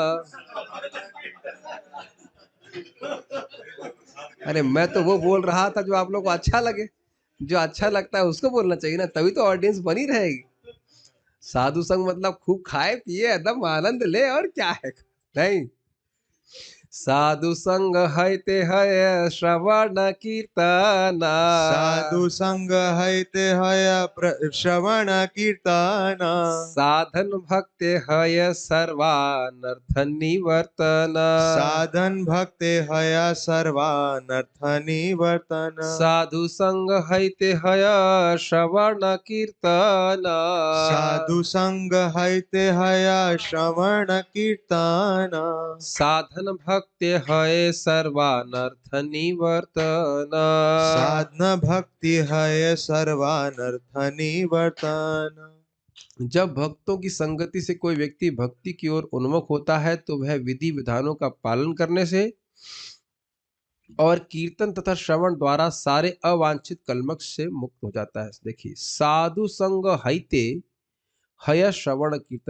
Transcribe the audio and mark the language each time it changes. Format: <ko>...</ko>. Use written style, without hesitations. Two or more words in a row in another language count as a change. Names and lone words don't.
<hi>अरे मैं तो वो बोल रहा था जो आप लोग को अच्छा लगे, जो अच्छा लगता है उसको बोलना चाहिए ना, तभी तो ऑडियंस बनी रहेगी। साधु संग मतलब खूब खाए पिए एकदम आनंद ले, और क्या है।</hi> <bn>नहीं, সাধু সঙ্গ হইতে হয় শ্রবণ কীর্তন। সাধু সঙ্গ হইতে হয় শ্রবণ কীর্তন। সাধন ভক্তে হয় সর্বানর্থ নিবর্তন। সাধন ভক্তে হয় সর্বানর্থ নিবর্তন। সাধু সঙ্গ হইতে হয় শ্রবণ কীর্তন। সাধু সঙ্গ হইতে হয় শ্রবণ কীর্তন। সাধন ভক্তে হয় সর্বানর্থ নিবর্তন। সাধন ভক্তি হয় সর্বানর্থ নিবর্তন।</bn> <hi>जब भक्तों की संगति से कोई व्यक्ति भक्ति की ओर उन्मुख होता है तो वह विधि विधानों का पालन करने से और कीर्तन तथा श्रवण द्वारा सारे अवांछित कलमश से मुक्त हो जाता है।</hi> <bn>देखिए, সাধু সঙ্গ হইতে হয় শ্রবণ কীর্তন।</bn>